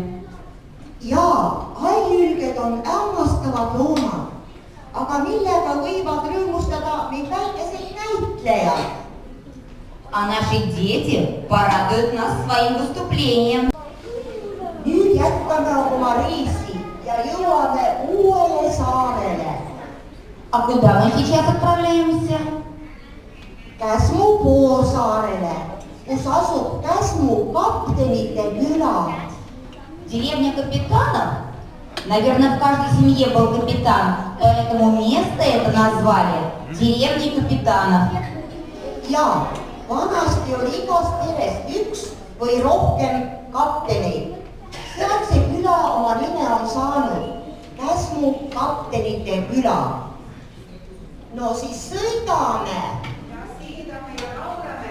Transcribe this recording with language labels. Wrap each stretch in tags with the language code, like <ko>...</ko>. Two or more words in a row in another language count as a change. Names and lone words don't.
<et>jaa, allülged on hämmastavad loomad, aga millega võivad rõõmustada meid väikesed näitlejad.</et> <ru>А наши дети порадуют нас своим выступлением.</ru> <et>nüüd jätkame oma reisi ja jõuame uuele saarele.</et> <ru>А куда мы сейчас отправляемся?</ru> <et>Käsmu poolsaarele, kus asub Käsmu kaptenite küla.</et> <ru>Деревня капитанов? Наверное, в каждой семье был капитан, поэтому место это назвали деревни капитанов.</ru> <et>ja vanasti oli igas peres üks või rohkem kapteneid. Sealt see küla oma nime on saanud, Käsmu kaptenite küla. No siis sõidame. Ja siidame ja laulame.</et>